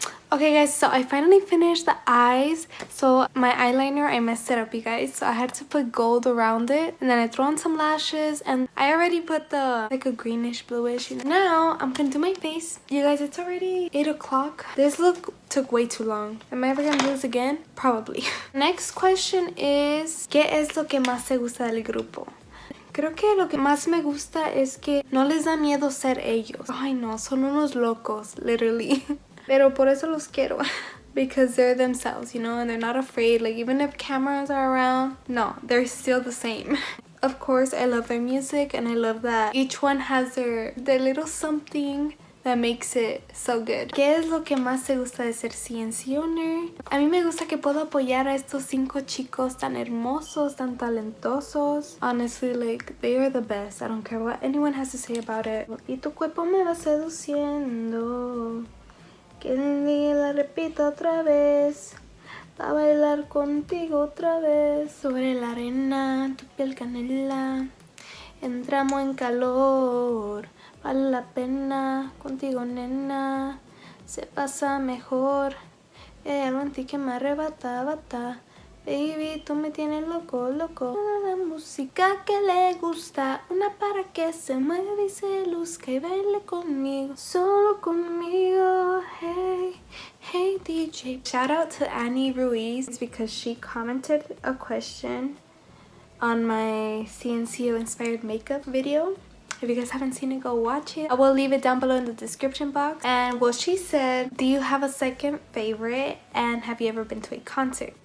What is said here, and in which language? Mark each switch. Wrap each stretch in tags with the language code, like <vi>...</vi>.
<en>Okay guys, so I finally finished the eyes. So my eyeliner, I messed it up, you guys. So I had to put gold around it. And then I threw on some lashes. And I already put the, like a greenish, bluish. You know. Now, I'm gonna do my face. You guys, it's already 8 o'clock. This look took way too long. Am I ever gonna do this again? Probably. Next question is,</en> <es>¿qué es lo que más te gusta del grupo? Creo que lo que más me gusta es que no les da miedo ser ellos. Ay no, son unos locos, literally. Pero por eso los quiero.</es> <en>Because they're themselves, you know, and they're not afraid. Like, even if cameras are around, no, they're still the same. Of course, I love their music, and I love that each one has their little something that makes it so good.</en> <es>¿Qué es lo que más te gusta de ser CNCOWNER? A mí me gusta que puedo apoyar a estos 5 chicos tan hermosos, tan talentosos.</es> <en>Honestly, like, they are the best. I don't care what anyone has to say about it.</en> <es>Y tu cuerpo me va seduciendo. Que la repito otra vez, pa' bailar contigo otra vez. Sobre la arena, tu piel canela, entramos en calor. Vale la pena, contigo nena, se pasa mejor. Hay algo en ti que me arrebata, bata. Baby, tú me tienes loco, loco. La música que le gusta, una para que se mueva y se luzca y baile conmigo, solo conmigo.</es> <en>Hey, hey DJ. Shout out to Annie Ruiz because she commented a question on my CNCO inspired makeup video. If you guys haven't seen it, go watch it. I will leave it down below in the description box. And well, she said, do you have a second favorite and have you ever been to a concert?</en>